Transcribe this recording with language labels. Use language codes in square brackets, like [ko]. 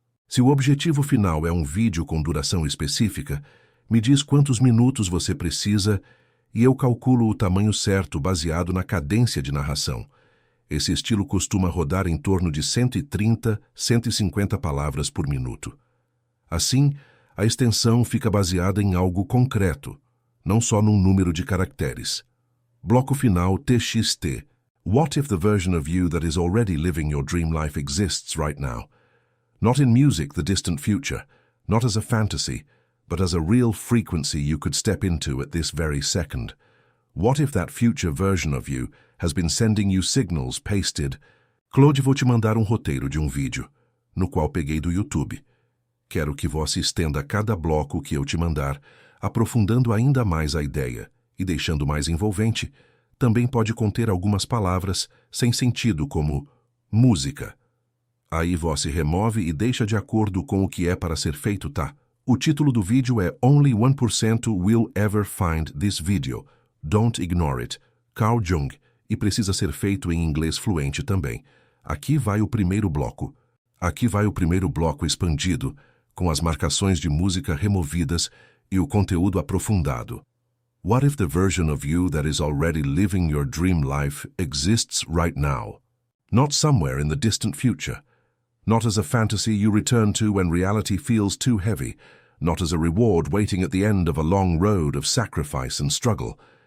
[pt] Se o objetivo final é um vídeo com duração específica, me diz quantos minutos você precisa e eu calculo o tamanho certo baseado na cadência de narração. Esse estilo costuma rodar em torno de 130, 150 palavras por minuto. Assim, a extensão fica baseada em algo concreto, não só num número de caracteres. Bloco final TXT. [en] What if the version of you that is already living your dream life exists right now? Not in music, the distant future, not as a fantasy, but as a real frequency you could step into at this very second. What if that future version of you has been sending you signals pasted? [pt] Claude, vou te mandar um roteiro de um vídeo, no qual peguei do YouTube. Quero que você estenda cada bloco que eu te mandar, aprofundando ainda mais a ideia e deixando mais envolvente. Também pode conter algumas palavras sem sentido, como música. Aí você remove e deixa de acordo com o que é para ser feito, tá? O título do vídeo é Only 1% Will Ever Find This Video. Don't Ignore It. Carl Jung. E precisa ser feito em inglês fluente também. Aqui vai o primeiro bloco. Aqui vai o primeiro bloco expandido, com as marcações de música removidas e o conteúdo aprofundado. [en] What if the version of you that is already living your dream life exists right now? Not somewhere in the distant future. Not as a fantasy you return to when reality feels too heavy. Not as a reward waiting at the end of a long road of sacrifice and struggle.